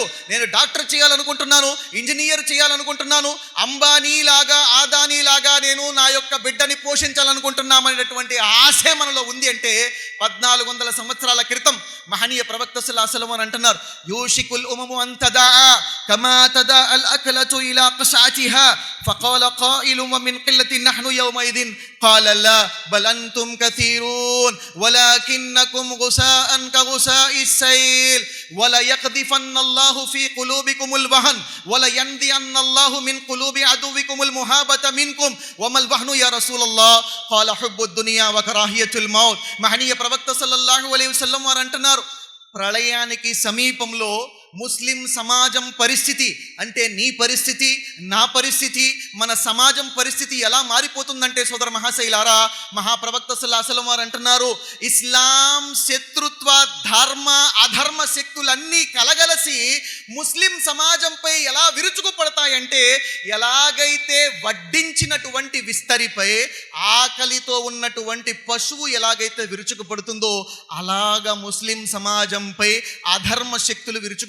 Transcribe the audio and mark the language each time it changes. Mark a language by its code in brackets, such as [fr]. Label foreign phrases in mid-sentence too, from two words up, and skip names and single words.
[te] నేను డాక్టర్ చేయాలనుకుంటున్నాను, ఇంజనీర్ చేయాలనుకుంటున్నాను, అంబానీ లాగా ఆదానీ లాగా నేను నా యొక్క బిడ్డని పోషించాలనుకుంటున్నామనేటువంటి ఆశే మనలో ఉంది. అంటే 1400 సంవత్సరాల క్రితం మహనీయ ప్రవక్త [ar] صلى الله عليه وسلم [te] అంటున్నారు, [ar] يوشك الأمم أن تداعى كما تداعى الأكلة إلى قصعتها فقال قائل ومن قلة نحن يومئذ قال لا بل أنتم كثيرون ولكنكم غثاء كغثاء السيل ولا يقذفن الله في قلوبكم الوهن ولا ينزعن الله من قلوب عدوكم المهابة منكم وما الوهن يا رسول الله قال حب الدنيا وكراهية الموت. [te] మహనీయ ప్రవక్త [ar] صلى الله عليه وسلم [te] వారు అంటున్నారు, ప్రళయానికి సమీపంలో ముస్లిం సమాజం పరిస్థితి అంటే నీ పరిస్థితి, నా పరిస్థితి, మన సమాజం పరిస్థితి ఎలా మారిపోతుందంటే సోదర మహాశైలారా, మహాప్రవక్త [ar] صلى الله عليه وسلم [te] వారు అంటున్నారు, ఇస్లాం శత్రుత్వ ధర్మ అధర్మ శక్తులన్నీ కలగలసి ముస్లిం సమాజంపై ఎలా విరుచుకుపడతాయంటే, ఎలాగైతే వడ్డించినటువంటి విస్తరిపై ఆకలితో ఉన్నటువంటి పశువు ఎలాగైతే విరుచుకుపడుతుందో అలాగా ముస్లిం సమాజంపై అధర్మ శక్తులు విరుచుకుపడతాయి.